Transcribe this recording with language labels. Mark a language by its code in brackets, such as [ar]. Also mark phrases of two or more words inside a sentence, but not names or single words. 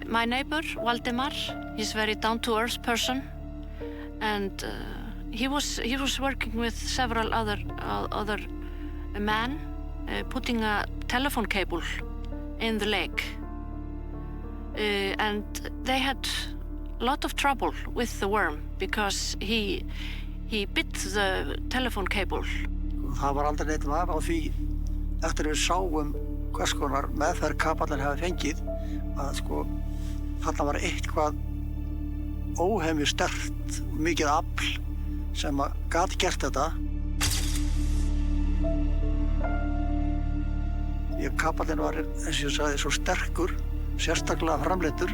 [en] My neighbor, Valdemar, he's a very down-to-earth person, and he was working with several other men, putting a telephone cable in the lake, and they had a lot of trouble with the worm because he bit the telephone cable. [is] Það var aldrei neitt vafi á því eftir við sáum hvers konar meðferð kapallinn hefði fengið að sko þarna var eitthvað óhemju sterkt og mikið afl sem gat gert þetta. Kapallinn var, eins og ég sagði, svo sterkur, sérstaklega framleiddur.